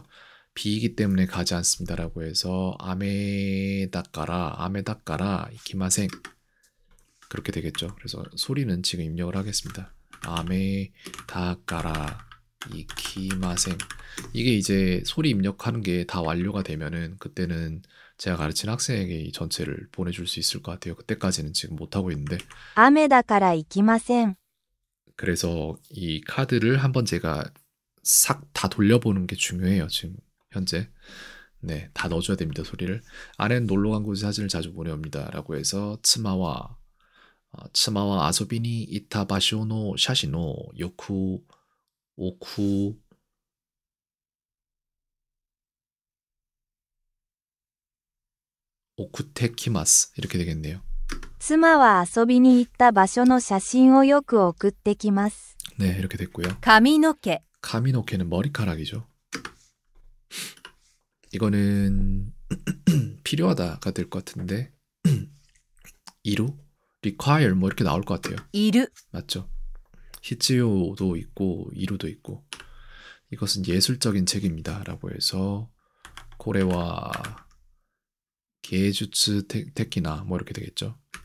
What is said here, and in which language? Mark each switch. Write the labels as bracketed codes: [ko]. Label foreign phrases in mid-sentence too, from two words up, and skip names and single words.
[ko] 비이기 때문에 가지 않습니다라고 해서 [ja] 雨だから行きません [ko] 그렇게 되겠죠. 그래서 소리는 지금 입력을 하겠습니다. [ja] 雨だから行きません [ko] 이게 이제 소리 입력하는 게 다 완료가 되면은 그때는 제가 가르친 학생에게 이 전체를 보내줄 수 있을 것 같아요. 그때까지는 지금 못하고 있는데 [ja] 雨だから行きません。 [ko] 그래서 이 카드를 한번 제가 싹 다 돌려보는 게 중요해요. 지금 현재 네, 다 넣어줘야 됩니다. 소리를. 아내는 놀러간 곳에 사진을 자주 보내옵니다 라고 해서 [ja] 妻は遊びに行った場所の写真をよく送ってきます [ko] 이렇게 되겠네요. [ja] 妻は遊びに行った場所の写真をよく送ってきます。 [ko] 네, 이렇게 됐고요. [ja] 髪の毛 [ko] 카미노케는 머리카락이죠. 이거는 필요하다가 될 것 같은데 이루? require 뭐 이렇게 나올 것 같아요. [ja] いる [ko] 맞죠? 히츠요도 있고 이루도 있고 이것은 예술적인 책입니다 라고 해서 [ja] これは芸術的な [ko] 뭐 이렇게 되겠죠.